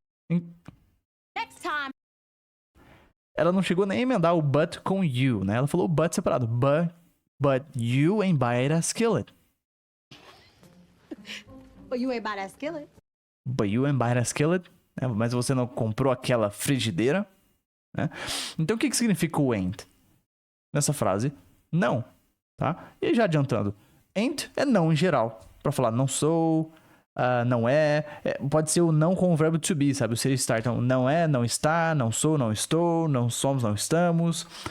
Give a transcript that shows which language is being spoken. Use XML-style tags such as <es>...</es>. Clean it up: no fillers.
<en>Next time.</en> <pt>Ela não chegou nem a emendar o but com you, né? Ela falou but separado.</pt> <en>But you ain't buy that skillet. Well, you ain't buy that skillet. But you ain't buy that skillet.</en> <pt>Né? Mas você não comprou aquela frigideira. Né? Então o que significa o ain't? Nessa frase, não. Tá? E já adiantando, ain't é não em geral. Pra falar não sou, não é. Pode ser o não com o verbo to be, sabe? O ser estar. Então, não é, não está, não sou, não estou, não somos, não estamos.</pt>